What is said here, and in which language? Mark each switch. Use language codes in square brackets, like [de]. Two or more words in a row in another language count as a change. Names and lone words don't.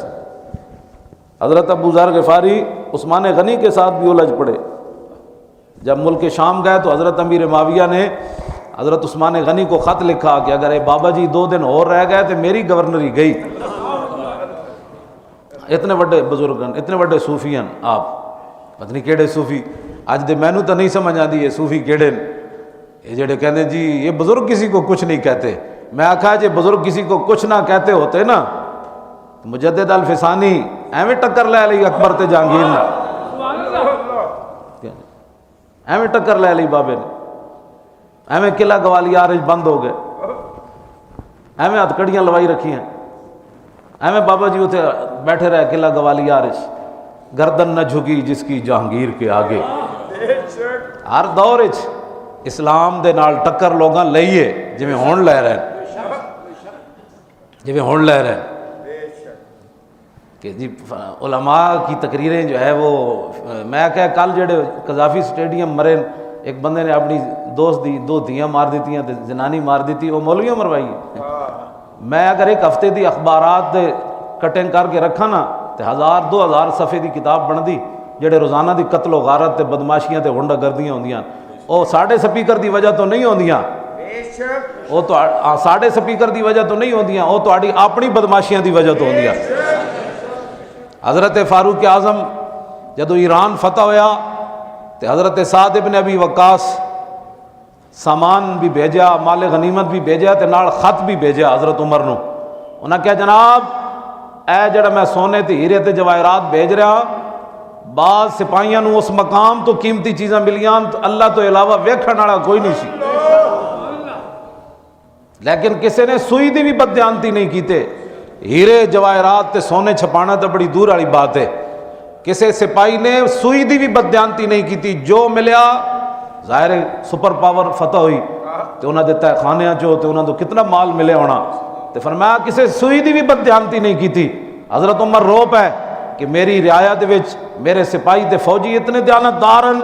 [ur] حضرت ابو ذر غفاری عثمان غنی کے ساتھ بھی الجھ پڑے. جب ملک شام گئے تو حضرت امیر معاویہ نے حضرت عثمان غنی کو خط لکھا کہ اگر اے بابا جی 2 دن اور رہ گئے تو میری گورنری گئی. [pa] اتنے بڑے بزرگن اتنے بڑے صوفیان آپ پتہ نہیں کہڑے صوفی اج دے مینوں تو نہیں سمجھ آتی یہ صوفی کہڑے یہ جڑے کہتے جی [ur] یہ بزرگ کسی کو کچھ نہیں کہتے. [pa] میں آکھا جی [ur] بزرگ کسی کو کچھ نہ کہتے ہوتے [pa] نا تو مجدد الفسانی ایویں ٹکر لے لی اکبر تے جہانگیر نے, ایویں ٹکر لے لی بابے نے, ایویں قلعہ گوالیار بند ہو گئے, ایویں ہتھکڑیاں لوائی رکھی ہیں, ایویں بابا جی اتنے بیٹھے رہے قلعہ گوالیار, [ur] گردن نہ جھکی جس کی جہانگیر کے آگے. [pa] ہر دور اسلام دے نال ٹکر لوگاں لئیے جویں ہن لے رہے ہیں, جویں ہن لے رہے ہیں کہ جی [ur] علماء کی تقریریں جو ہے وہ, [pa] میں کہ کل جڑے قذافی سٹیڈیم مرے ایک بندے نے اپنی دوست دی 2 دھیاں مار دیتیاں تے زنانی مار دیتی, وہ مولویوں مروائی. میں اگر ایک ہفتے دی اخبارات دے کٹنگ کر کے رکھا نا تے 1000-2000 صفحے دی کتاب بن دی جڑے روزانہ دی قتل و غارت تے بدماشیاں تے ہنڈا گردیاں ہوندیاں. وہ ساڈے سپیکر دی وجہ تو نہیں ہوندیاں, وہ تو ساڈے سپیکر دی وجہ تو نہیں ہوندیاں, وہ تہاڈی اپنی بدماشیاں دی وجہ تو ہوندیاں. حضرت فاروق اعظم جدو ایران فتح ہویا تو حضرت سعد ابن ابی وقاص سامان بھی بھیجا, مال غنیمت بھی بھیجا تے نال خط بھی بھیجا حضرت عمر نو. انہاں کہا جناب اے جڑا میں سونے تے ہیرے تے جواہرات بھیج رہا, بعض سپاہیاں نو اس مقام تو قیمتی چیزاں ملیاں تو اللہ تو علاوہ ویکھن والا کوئی نہیں سی, لیکن کسے نے سوئی دی بھی بددیانتی نہیں کیتے. ہیرے جواہرات تے سونے چھپانا تو بڑی دور والی بات ہے. کسے سپاہی نے سوئی دی بھی بددیانتی نہیں کیتی, جو ملیا ظاہر سپر پاور فتح ہوئی تو انہاں دے تہ خانیاں چو تے انہاں تو کتنا مال ملے ہونا, تے فرمایا کسے سوئی دی بھی بددیانتی نہیں کیتی. حضرت عمر رو پے کہ میری رعایت وچ میرے سپاہی تے فوجی اتنے دیانتدارن.